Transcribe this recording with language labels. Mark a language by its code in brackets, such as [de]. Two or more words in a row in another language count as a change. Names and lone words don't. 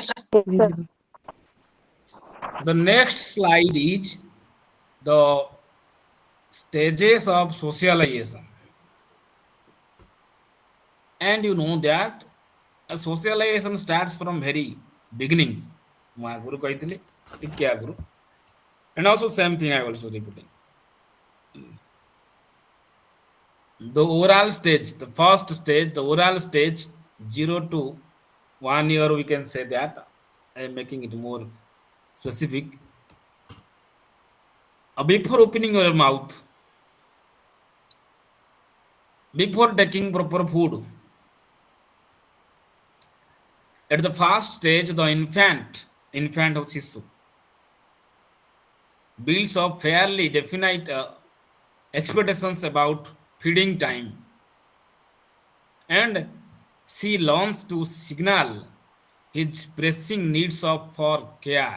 [en] Yes, sir. The next slide is the stages of socialization. And you know that a socialization starts from very beginning. [or] ମୁଁ ଆଗରୁ କହିଥିଲି ଟିକେ ଆଗରୁ, [en] and also same thing I also repeating. The oral stage, the first stage, the oral stage, 0 to 1 year, we can say that. I am making it more specific. Before opening your mouth, before taking proper food, at the first stage, the infant of Shisu, builds up fairly definite expectations about feeding time, and she learns to signal his pressing needs of for care।